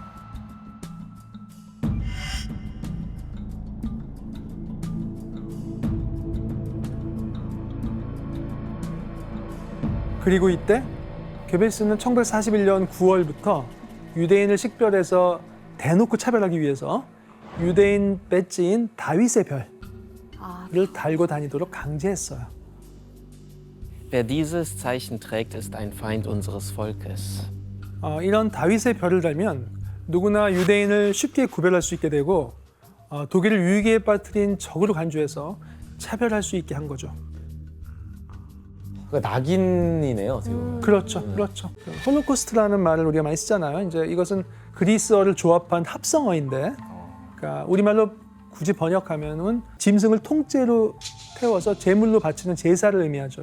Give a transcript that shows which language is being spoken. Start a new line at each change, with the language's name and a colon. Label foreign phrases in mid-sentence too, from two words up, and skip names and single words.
Korean: 그리고 이때 괴벨스는 1941년 9월부터 유대인을 식별해서 대놓고 차별하기 위해서 유대인 배지인 다윗의 별을 아, 달고 다니도록 강제했어요.
German: Wer dieses Zeichen trägt, ist ein Feind unseres Volkes.
Korean: 이런 다윗의 별을 달면 누구나 유대인을 쉽게 구별할 수 있게 되고 독일을 위기에 빠뜨린 적으로 간주해서 차별할 수 있게 한 거죠. 그러니까 낙인이네요, 어떻게 보면. 그렇죠, 그렇죠. 홀로코스트라는 말을 우리가 많이 쓰잖아요. 이제 이것은 그리스어를 조합한 합성어인데, 그러니까 우리말로 굳이 번역하면은 짐승을 통째로 태워서 제물로 바치는 제사를 의미하죠.